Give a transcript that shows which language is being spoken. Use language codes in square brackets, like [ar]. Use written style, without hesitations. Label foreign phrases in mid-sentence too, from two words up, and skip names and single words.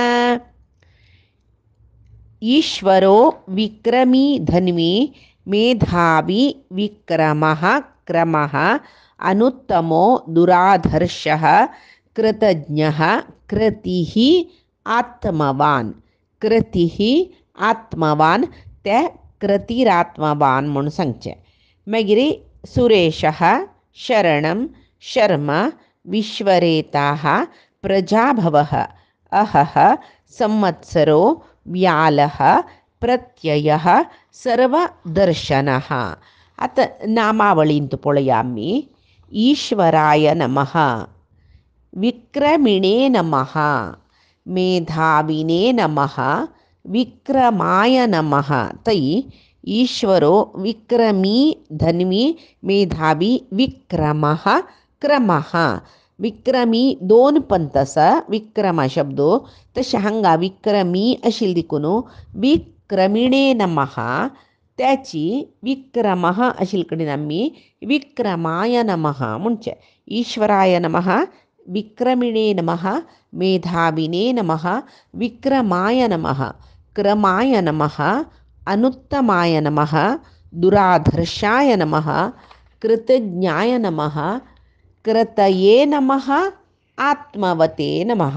[sa] ईश्वरो विक्रमी धन्वी मेधावी विक्रमः क्रमः अनुत्तमो दुराधर्षः कृतज्ञः कृतिः आत्मवान्. कृतिः आत्मवान् [kok] ते कृतिरात्मवान् म्हणून सांगचे. [sa] मागीर सुरेशः शरणं शर्म विश्वरेताः प्रजाभवः अहः संवत्सरो व्यालः प्रत्ययः सर्वदर्शनः. [kok] आता नामावळींत पळया आमी. [sa] ईश्वराय नमः, विक्रमिणे नमः, मेधाविने नमः, विक्रमाय नमः. तै ईश्वरो विक्रमी धन्वी मेधावी विक्रमः क्रमः. [kok] विक्रमी 2 पंत आसा विक्रम शब्दो, तशें हांगा विक्रमी आशिल्ली देखून [sa] विक्रमिणे नमः [kok] त्याची विक्रमः आशिल्ले कडेन आमी [sa] विक्रमाय नमः [kok] म्हणचे. [sa] ईश्वराय नमः, विक्रमिणे नमः, मेधाविने नमः, विक्रमाय नमः, क्रमाय नमः, अनुत्तमाय नमः, दुराधर्षाय नमः, कृतज्ञाय नमः, कृतये नमः, आत्मवते नमः.